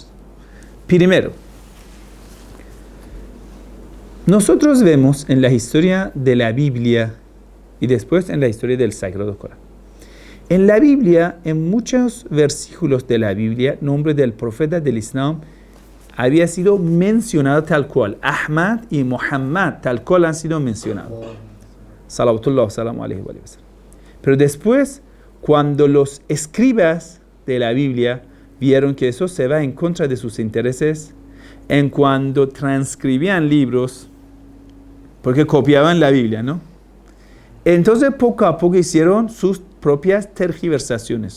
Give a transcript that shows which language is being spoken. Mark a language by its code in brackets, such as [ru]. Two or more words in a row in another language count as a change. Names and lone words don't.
[es] Primero, nosotros vemos en la historia de la Biblia y después en la historia del Sagrado Corán. En la Biblia, en muchos versículos de la Biblia, nombre del profeta del Islam había sido mencionado tal cual. Ahmad y Muhammad tal cual han sido mencionados. [ar] صلوات الله وسلامه عليه وسلم. [es] Pero después, cuando los escribas de la Biblia vieron que eso se va en contra de sus intereses, en cuando transcribían libros, porque copiaban la Biblia, ¿no? Entonces poco a poco hicieron sus propias tergiversaciones.